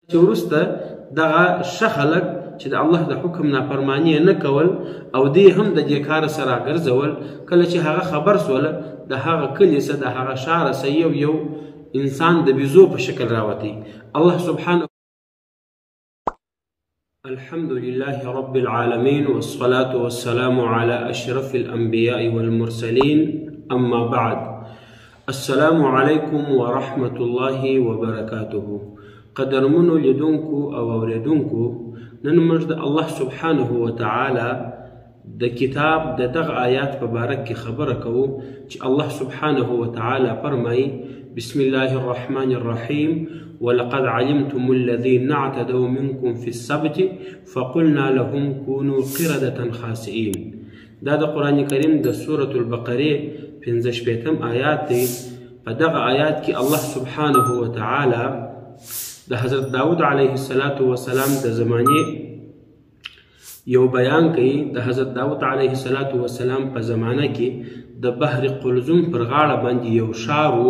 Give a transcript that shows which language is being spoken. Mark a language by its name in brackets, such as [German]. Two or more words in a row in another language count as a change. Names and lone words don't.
[Pashto] چې وروسته دغه ښه خلک چې د الله د حکم نافرماني نه کول او دی هم د دې کار سره ګرځول، کله چې هغه خبر سوله د هغه کلي څه د هغه ښاره څه یو انسان د بیزو په شکل راوتی. [Arabic] الله سبحانه الحمد لله رب العالمين والصلاة والسلام على أشرف الأنبياء والمرسلين أما بعد. السلام عليكم ورحمة الله وبركاته. [Pashto] قدرمنو لیدونکو او اوریدونکو، نن موږ د الله [Arabic] سبحانه وتعالى [Pashto] د کتاب د دغه آیات په باره کې خبره کوو چې الله [Arabic] سبحانه وتعالى [Pashto] فرمایي: [Arabic] بسم الله الرحمن الرحيم ولقد علمتم الذين اعتدوا منكم في السبت فقلنا لهم كونوا قردة خاسئين. [Pashto] دا د قرآن کریم د سورة البقره 15 آیات دی. په دغه آیات کې الله [Arabic] سبحانه وتعالى [Pashto] د حضرت داود [Arabic] علیه السلام [Pashto] د زمانې یو بیان کوي. د حضرت داود [Arabic] علیه السلام [Pashto] په زمانه کې د بحر قلزم پر غاړه باندې یو ښار و.